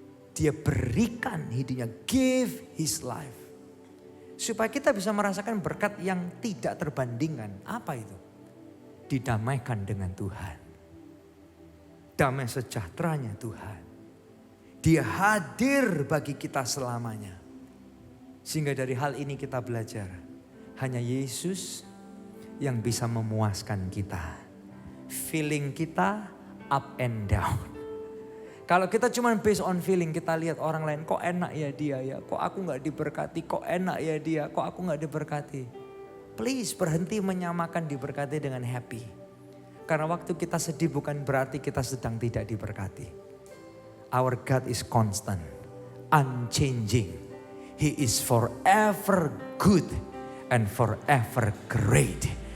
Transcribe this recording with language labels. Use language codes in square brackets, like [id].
[id] Dia berikan hidupnya, [en] give his life. [id] Supaya kita bisa merasakan berkat yang tidak terbandingkan. Apa itu? Didamaikan dengan Tuhan. Damai sejahteranya Tuhan. Dia hadir bagi kita selamanya. Sehingga dari hal ini kita belajar. Hanya Yesus yang bisa memuaskan kita. Feeling kita [en] up and down. [id] Kalau kita cuma based on feeling, kita lihat orang lain, kok enak ya dia ya. Kok aku gak diberkati, kok enak ya dia, kok aku gak diberkati. Please berhenti menyamakan diberkati dengan happy. Karena waktu kita sedih bukan berarti kita sedang tidak diberkati. [en] Our God is constant, unchanging. He is forever good and forever great.